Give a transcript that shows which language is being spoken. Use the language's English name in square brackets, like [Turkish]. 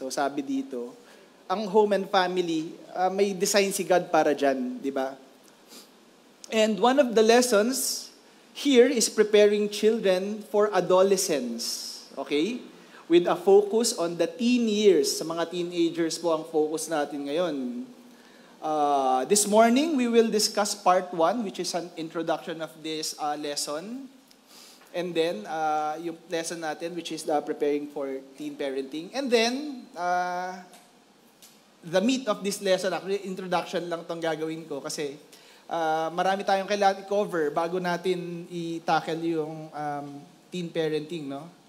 [Filipino] So sabi dito, ang home and family, may design si God para dyan, di ba? [English] And one of the lessons here is preparing children for adolescence. Okay? With a focus on the teen years. [Filipino] Sa mga teenagers po ang focus natin ngayon. [English] This morning, we will discuss part 1, which is an introduction of this lesson. And then, [Filipino] yung lesson natin, [English] which is the preparing for teen parenting. And then, the meat of this lesson, actually, [Filipino] introduction lang tong gagawin ko kasi marami tayong kailangan i-cover bago natin i-tackle yung teen parenting, no?